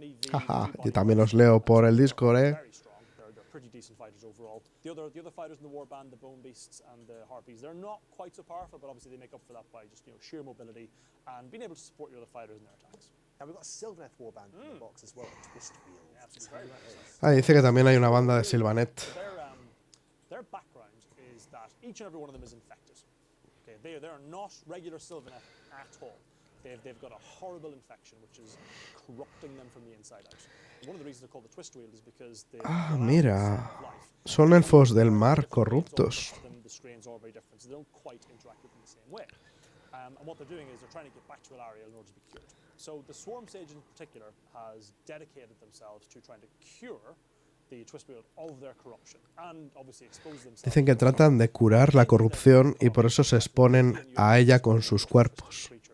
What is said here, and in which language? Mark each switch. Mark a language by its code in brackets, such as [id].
[es] Jaja, y también os leo por el Discord, [en] pretty decent fighters overall. The other fighters in the warband, the bone beasts and the harpies, they're not quite so powerful, but obviously they make up for that by just sheer mobility and being able to support your other fighters in their attacks. And we've got a Sylvaneth warband in the box as well, twist wheel. Yeah, absolutely. [es] Ah, dice que también hay una banda de Sylvanet. [en] Their background is that each and every one of them is infected. Okay, they are not regular Sylvaneth at all. They've got a horrible infection which is corrupting them from the inside out. One of the reasons they're called the twist wheel is because [es] Ah, mira. Son elfos del mar corruptos. [en] the strains are very different, so they don't quite interact with them the same way. And what they're doing is they're trying to get back to Alariel in order to be cured. So the Swarm Sage in particular has dedicated themselves to trying to cure the twist wheel of their corruption and obviously expose themselves. [es] Dicen que tratan de curar la corrupción y por eso se exponen a ella con sus cuerpos.